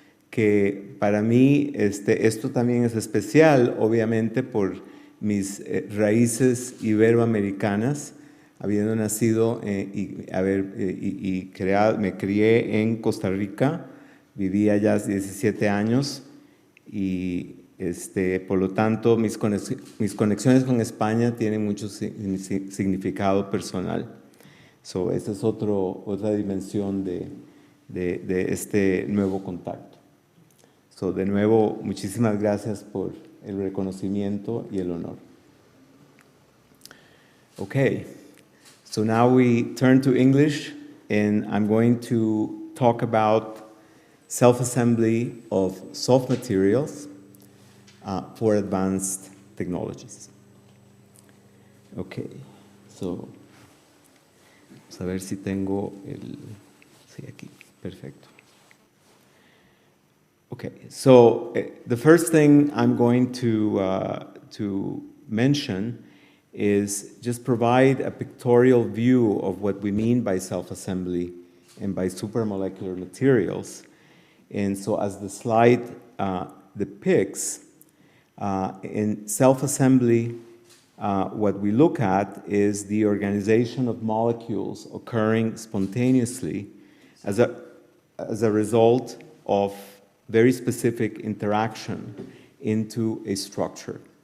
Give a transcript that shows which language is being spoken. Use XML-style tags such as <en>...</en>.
<es>que para mí esto también es especial, obviamente por mis raíces iberoamericanas, habiendo nacido me crié en Costa Rica, viví allá 17 años y por lo tanto mis conexiones con España tienen mucho significado personal. Esta es otra dimensión de este nuevo contacto. De nuevo, muchísimas gracias por el reconocimiento y el honor.</es> <en>Okay, so now we turn to English, and I'm going to talk about self-assembly of soft materials for advanced technologies. Okay, so</en> <es>vamos a ver si tengo sí, aquí, perfecto.</es> <en>Okay, so the first thing I'm going to mention is just provide a pictorial view of what we mean by self-assembly and by supramolecular materials. And so as the slide depicts, in self-assembly, what we look at is the organization of molecules occurring spontaneously as a result of very specific interaction into a structure.</en>